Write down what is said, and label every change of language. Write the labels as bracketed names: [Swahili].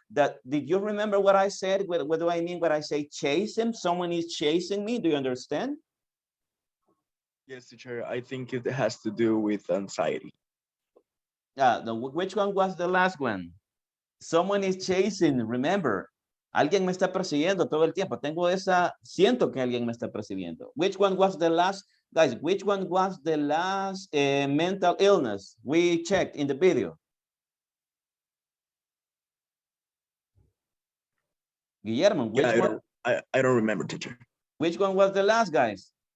[English] Did you remember what I said? What do I mean when I say chase him? Someone is chasing me. Do you understand? Yes, teacher. I think it has to do with anxiety. Which one was the last one? Someone is chasing, remember. [Spanish] Alguien me está persiguiendo todo el tiempo. Siento que alguien me está persiguiendo. [English] Which one was the last, guys, which one was the last mental illness we checked in the video? Guillermo, which one? I don't remember, teacher. Which one was the last, guys?